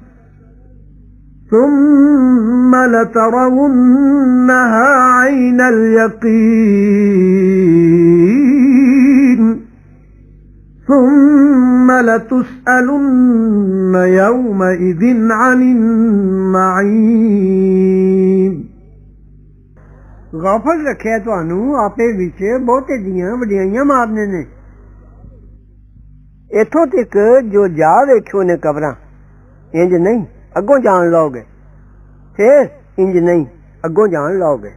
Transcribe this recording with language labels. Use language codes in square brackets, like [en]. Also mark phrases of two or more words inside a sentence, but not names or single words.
[ar] ثم لترونها عين اليقين ثم لتسألن يومئذ عن النعيم [pa] غافل رکھیا تہانوں آپے وچ بہتے دیاں وڈیائیاں مارنے نے. ایتھوں تک جو جا ویکھیو نے قبراں اینج نہیں اگوں جان لوگے، فیر اینج نہیں اگوں جان لوگے.